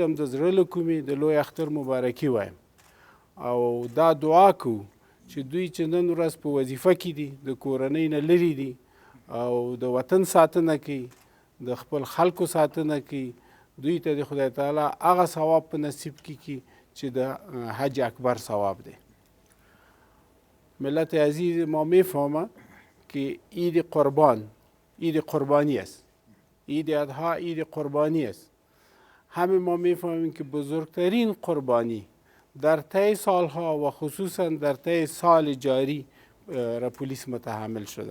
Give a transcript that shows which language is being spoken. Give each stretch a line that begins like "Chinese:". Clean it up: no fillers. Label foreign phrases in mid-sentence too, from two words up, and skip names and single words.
Pashto: هم د زړه له کومې د لوی اختر مبارکي وایم او دا دعا کوو چې دوی چې نن ورځ په وظیفه کې دي د کورنۍ نه لرې دي او د وطن ساتنه کوي د خپل خلکو ساتنه کوي دوی ته د خدای تعالی هغه ثواب په نصیب کړي چې د حج اکبر ثواب دی.
Persian: ملت عزیز ما میفهمه که عید قربانی است، عید اضحی عید قربانی است. همه ما میفهمیم که بزرگترین قربانی در طی سالها و خصوصا در طی سال جاری را پلیس متحمل شدن.